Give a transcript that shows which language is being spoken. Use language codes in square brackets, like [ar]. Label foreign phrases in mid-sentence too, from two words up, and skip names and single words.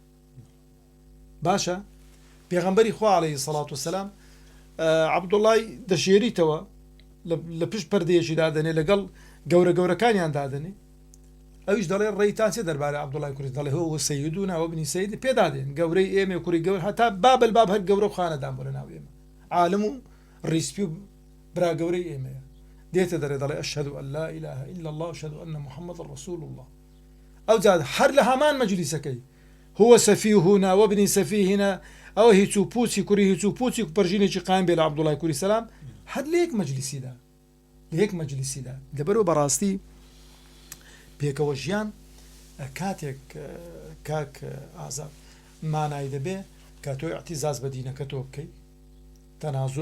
[ckb] باشە پێغەمبەری خوا [ar] عەلەیهی سەڵات وسەلام [ckb] عەبدوڵای دەشێریتەوە لە پشت پەردەیەکی دادەنێ لەگەڵ گەورە گەورەکانیان دادەنێ ئەویش دەڵێ ڕێیتان چێ دەربارەی عەبدوڵای کوڕی دەڵێ [ar] هو سەیدونا وابنی سەید [ckb] پێدادێن گەورەی ئێمە کوڕی گەورە هەتا بابل باب هەر گەورە و خانەدان بۆ لە ناو ئێمە عالم و ڕیسپی و برا گەورەی ئێمەیە دێتە دەرێ دەڵێ [ar] ئەشهەدو ئەن لا ئیلاهە ئیلا الله وأشهد أن محمدا رسول الله [ckb] ئەو جا هەر لە هەمان مەجلیسەکەی [ar] هو سەفیهنا وابنی سەفیهنا [ckb] ئەوە هیچ و پوچی کوڕی هیچ و پوچی پەرژینێکی قایم بێ لە عەبدوڵای کوڕی سەلام هەر لە یەک مەجلیسیدا لەبەرەوە بەڕاستی پێکەوە ژیان کاتێک کاک ئازاد مانای دەبێ کە تۆ اعتیزاز بە دینەکە تۆ بکەی تەنازول